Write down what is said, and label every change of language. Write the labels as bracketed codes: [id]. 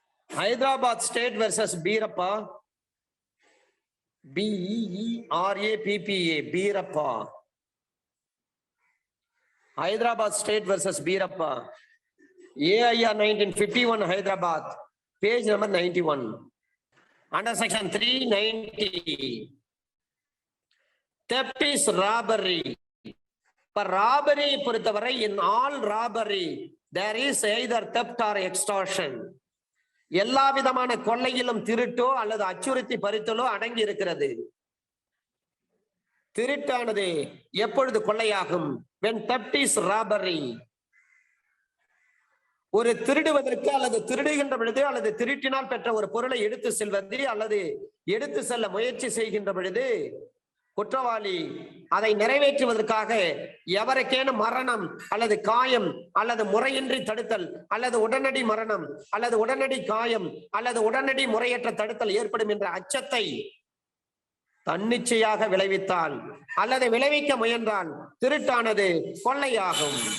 [en] Hyderabad state versus Berappa BERAPPA Berappa. Hyderabad state versus Berappa AIR 1951 Hyderabad page number 91. Under section 390 theft is robbery. For robbery [ta] பொறுத்தவரை [en] in all robbery there is either theft or extortion. [ta] எல்லா விதமான கொள்ளையிலும் திருட்டோ அல்லது அச்சுறுத்தி பறித்தலோ அடங்கி இருக்கிறது. திருட்டானது எப்பொழுது கொள்ளையாகும்? [en] when theft is robbery. [ta] ஒரு திருடுவதற்கு அல்லது திருடுகின்ற பொழுது அல்லது திருட்டினால் பெற்ற ஒரு பொருளை எடுத்து செல்வது அல்லது எடுத்து செல்ல முயற்சி செய்கின்ற பொழுது குற்றவாளி அதை நிறைவேற்றுவதற்காக எவருக்கேனும் மரணம் அல்லது காயம் அல்லது முறையின்றி தடுத்தல் அல்லது உடனடி மரணம் அல்லது உடனடி காயம் அல்லது உடனடி முறையற்ற தடுத்தல் ஏற்படும் என்ற அச்சத்தை தன்னிச்சையாக விளைவித்தால் அல்லது விளைவிக்க முயன்றால் திருட்டானது கொள்ளையாகும்.